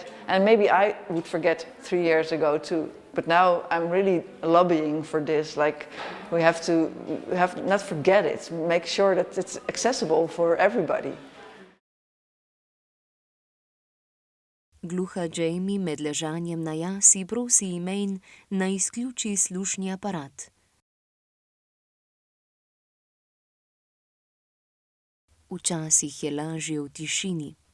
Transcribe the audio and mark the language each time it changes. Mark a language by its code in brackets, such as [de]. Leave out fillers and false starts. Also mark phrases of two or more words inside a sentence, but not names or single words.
[en] And maybe I would forget 3 years ago too. But now I'm really lobbying for this. Like, we have not forget it. Make sure that it's accessible for everybody. [sl] Gluha Jamie med ležanjem na jasi prosi Imane, naj izključi slušni aparat. Včasih je lažje v tišini.